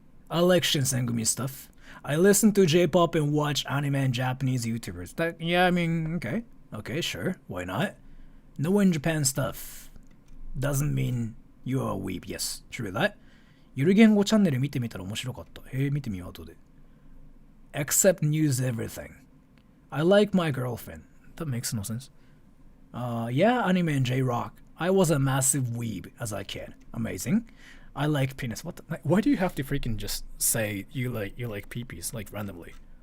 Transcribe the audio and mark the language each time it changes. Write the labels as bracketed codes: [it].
[en] I like Shinsengumi stuff. I listen to J-pop and watch anime and Japanese YouTubers. Yeah, I mean, okay, sure, why not? Knowing Japan stuff doesn't mean you're a weeb. Yes, true that. [ja] ゆる言語チャンネル見てみたら面白かった。見てみよう後で。 [en] Except news everything. I like my girlfriend. That makes no sense. Yeah, anime and J-rock. I was a massive weeb as a kid. Amazing. I like penis. What? Why do you have to freaking just say you like peepees like randomly?